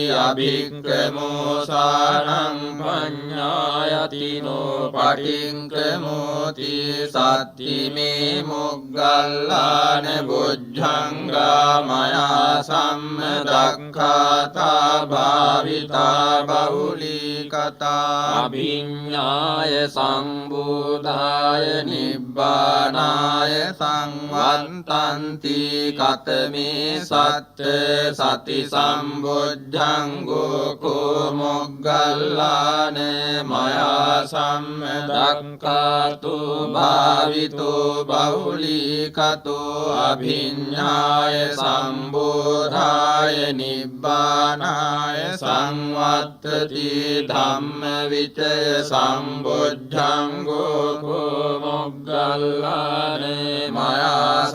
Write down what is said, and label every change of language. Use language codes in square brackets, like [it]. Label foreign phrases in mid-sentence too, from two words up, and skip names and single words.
[pi] අභික්ඛමෝසානං පඤ්ඤායතිනෝ පටික්ඛමෝති සත්තිමේ මොග්ගල්ලාන බුද්ධංගා මයා සම්මදක්ඛාතා භාවිතා බහුලීකතා අභිඤ්ඤාය සම්බෝධාය නිබ්බානාය සංවත්තන්ති කතමේ සත්ත සති සම්බොජ්ජංගෝ කෝ මොග්ගල්ලාන මයා සම්මදක්ඛාතු භාවිතෝ බහුලීකතෝ අභිඤ්ඤාය සම්බෝධාය නිබ්බානාය සංවත්තති ධම්ම විචය සම්බොජ්ජංගෝ කෝ මොග්ගල්ලාන මයා